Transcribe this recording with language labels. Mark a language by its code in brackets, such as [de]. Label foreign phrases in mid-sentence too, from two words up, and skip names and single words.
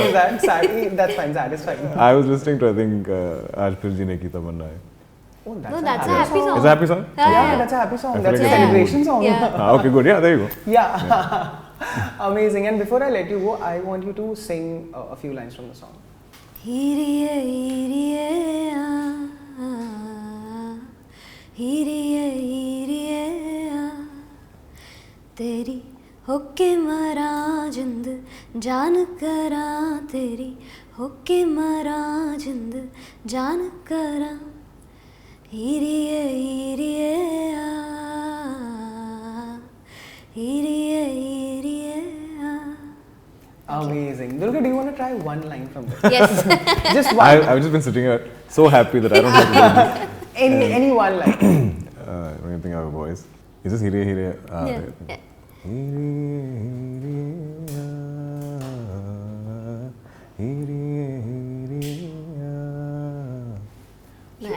[en] is that? Sad? That's fine, sad is fine. I was listening to, I think, Aaj Phir Jeene Ki Tamanna Hai. Oh, that's a happy song. It's a happy song? Yeah, that's a happy song. That's a celebration song. Okay, good. Yeah, there you go. Yeah. Amazing. And before I let you go, I want you to sing a few lines from the song. [pa] ਹੀਰੀਏ, ਹੀਰੀਏ, ਹੀਰੀਏ, ਹੀਰੀਏ, ਤੇਰੀ ਹੋਕੇ ਮਰਾ ਜਿੰਦ ਜਾਨ ਕਰਾ ਤੇਰੀ ਹੋਕੇ ਮਰਾ ਜਿੰਦ ਜਾਨ ਕਰਾ ਹੀਰੀਏ ਹੀਰੀਏ ਹੀਰੀਏ ਹੀਰੀਏ. [en] Amazing. Dulquer, do you want to try one line from this? Yes. Just one. I've just been sitting here so happy that I don't have to do this. Any one line. I don't even think I have a voice. Is this Heeriye Heeriye? Yeah. Nice.